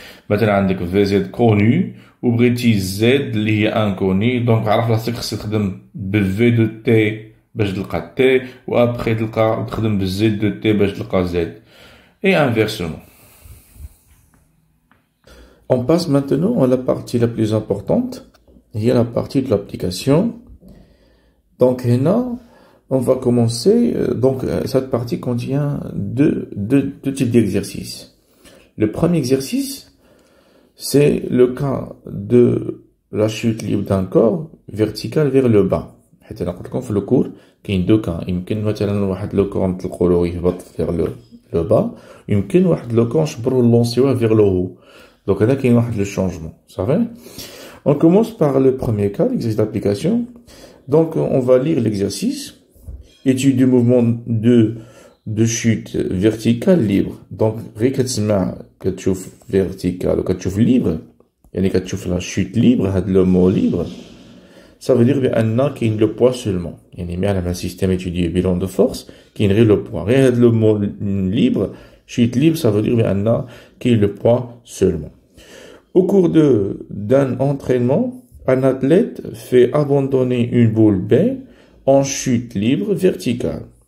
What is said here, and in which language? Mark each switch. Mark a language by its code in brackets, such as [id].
[ar] مثلا عندك في زد كوني وبغيتي زد اللي هي انكوني دونك عرف راسك خصك تخدم بالفي دو تي باش تلقى تي و ابخي تلقى تخدم بالزد دو تي باش تلقى زد [fr] et inversement. On passe maintenant à la partie la plus importante, il y a la partie de l'application. Donc là, on va commencer, donc cette partie contient deux types d'exercices. Le premier exercice, c'est le cas de la chute libre d'un corps vertical vers le bas. [ar] حتى انا قلت لكم في الكور كاين دو كان يمكن مثلا واحد لو كور نطلقوا له يهبط فيغ لو با يمكن واحد لو كور نشبروا لونسيوه فيغ لو هو دونك هنا كاين واحد لو شونجمون صافي [fr] on commence par le premier cas l'exercice d'application donc on va lire l'exercice étude du mouvement de chute verticale libre donc [ar] غير كتسمع كتشوف [fr] vertical [ar] وكتشوف [fr] libre [ar] يعني كتشوف [fr] la chute libre [ar] هاد لو مو [fr] libre ça veut dire qu'il y a le poids seulement. Il y a un système étudié bilan de force qui est le poids. Rien le mot libre, chute libre, ça veut dire qu'il y a le poids seulement. Au cours d'un entraînement, un athlète fait abandonner une boule B en chute libre verticale.